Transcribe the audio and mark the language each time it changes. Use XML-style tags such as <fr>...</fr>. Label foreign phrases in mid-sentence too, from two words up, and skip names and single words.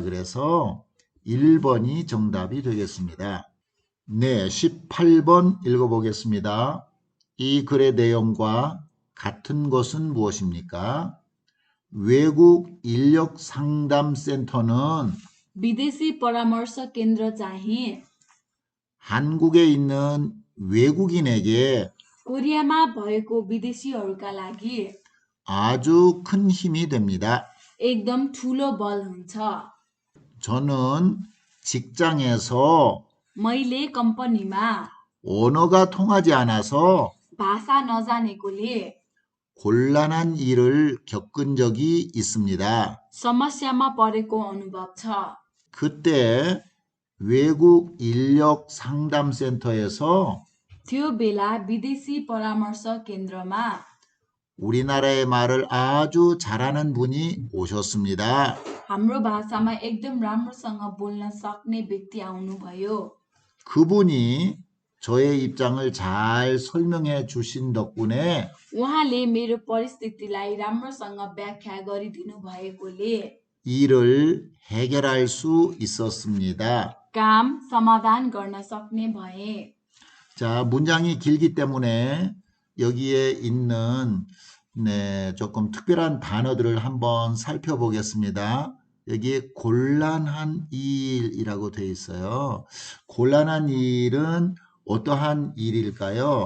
<ko>그래서 1번이 정답이 되겠습니다. 네, 18번 읽어보겠습니다. 이 글의 내용과 같은 것은 무엇입니까? 외국 인력 상담센터는</ko> <ne>विदेशी परामर्श केन्द्र चाहिँ</ne> <ko>한국에 있는 외국인에게</ko> <ne>कोरियामा भएको विदेशीहरूका लागि</ne> <ko>아주 큰 힘이 됩니다.</ko> <ne>एकदम ठुलो बल हुन्छ</ne> <ko>저는 직장에서</ko> <ne>मैले कम्पनीमा</ne> <ko>언어가 통하지 않아서</ko> <ne>भाषा नजानेकोले</ne> <ko>곤란한 일을 겪은 적이 있습니다.</ko> <ne>समस्यामा परेको अनुभव छ</ne> <ko>그때 외국 인력 상담센터에서</ko> <ne>त्यो बेला विदेशी परामर्श केन्द्रमा</ne> <ko>우리나라의 말을 아주 잘하는 분이 오셨습니다.</ko> <ne>हाम्रो भाषामा एकदम राम्रोसँग बोल्न सक्ने व्यक्ति आउनुभयो</ne> <ko>그분이 저의 입장을 잘 설명해 주신 덕분에</ko> <ne>उहाँले मेरो परिस्थितिलाई राम्रोसँग व्याख्या गरिदिनु भएकोले</ne> <ko>일을 해결할 수 있었습니다.</ko> <ne>काम समाधान गर्न सक्ने भए</ne> <ko>자, 문장이 길기 때문에 여기에 있는 조금 특별한 단어들을 한번 살펴보겠습니다. 여기에 곤란한 일이라고 되어 있어요. 곤란한 일은 어떠한 일일까요?</ko>